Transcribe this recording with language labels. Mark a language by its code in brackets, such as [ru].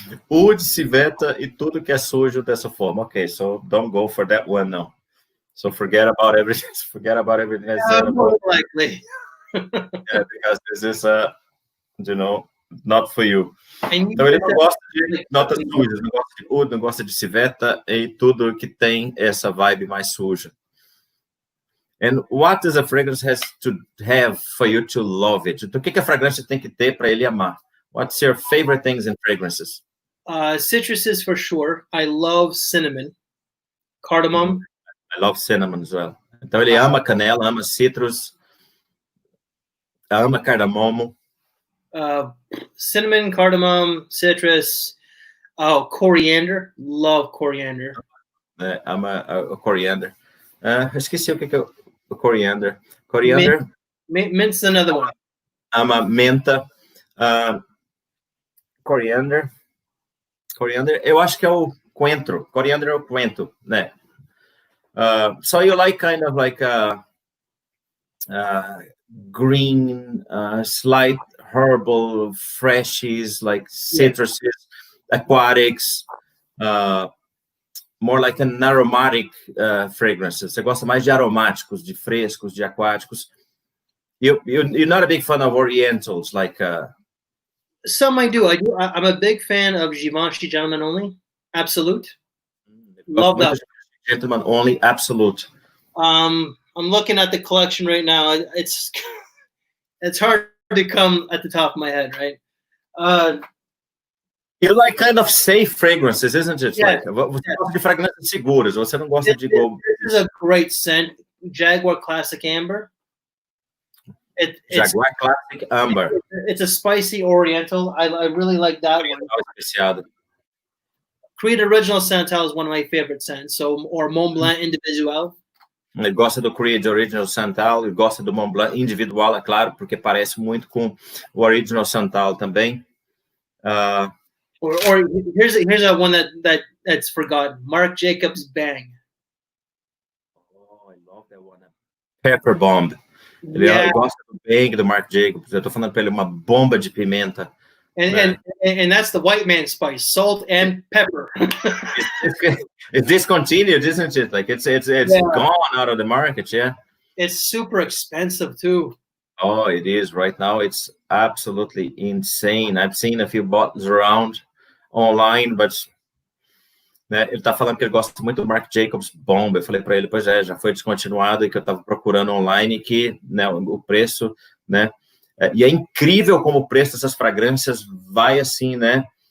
[pt] Oud, civeta e tudo que é sujo dessa forma. [en] Okay, so don't go for that one now. So forget about everything. Forget about everything I said. More likely. Yeah, because this is you know, not for you. [pt] Então ele não gosta de notas sujas, não gosta de oud, não gosta de civeta e tudo que tem essa vibe mais suja. [en] And what does a fragrance has to have for you to love it? [pt] Então, o que a fragrância tem que ter para ele amar? [en] What's your favorite things in fragrances? Citruses for sure. I love cinnamon, cardamom. I love cinnamon as well. [pt] Então ele ama canela, ama citrus, ama cardamomo. [en] Cinnamon, cardamom, citrus. Oh, coriander. Love coriander. [pt] Ama coriander. Esqueci o que é o coriander. [en] Coriander. Mint's another one. [pt] Ama menta. Coriander. Coriander. Eu acho que é o coentro. Coriander é o coentro, né? [en] So you like kind of like green, slight herbal, freshies, like citruses, aquatics, more like an aromatic fragrances. [pt] Você gosta mais de aromáticos, de frescos, de aquáticos. [en] You're not a big fan of orientals, like... Some I do. I'm a big fan of Givenchy Gentleman Only. Absolute. Love that. Gentleman Only, Absolute. I'm looking at the collection right now. It's hard to come at the top of my head, right? You like kind of safe fragrances, isn't it? Yeah. [pt] Você gosta de fragrâncias seguras. Você não gosta de go. [en] This is a great scent. Jaguar Classic Amber. Jaguar Classic Amber. It's a spicy Oriental. I really like that one. Creed Original Santal is one of my favorite scents. Or Mont Blanc Individual. [pt] Ele gosta do Creed Original Santal, ele gosta do Mont Blanc Individual, é claro, porque parece muito com o Original Santal também. [en] Or here's a one that's forgotten. Marc Jacobs Bang. Oh, I love that one. Pepper Bomb. [pt] Ele gosta do Bang do Marc Jacobs. Eu tô falando para ele uma bomba de pimenta. [en] And that's the white man spice, salt and pepper. It's discontinued, isn't it? Like it's gone out of the market, yeah. It's super expensive too. Oh, it is right now. It's absolutely insane. I've seen a few bottles around online, but [pt] né, ele tá falando que ele gosta muito do Marc Jacobs Bomb. Eu falei para ele, pois é, já foi descontinuado e que eu tava procurando online que, né, o preço, né? E é incrível como o preço dessas fragrâncias vai assim, né?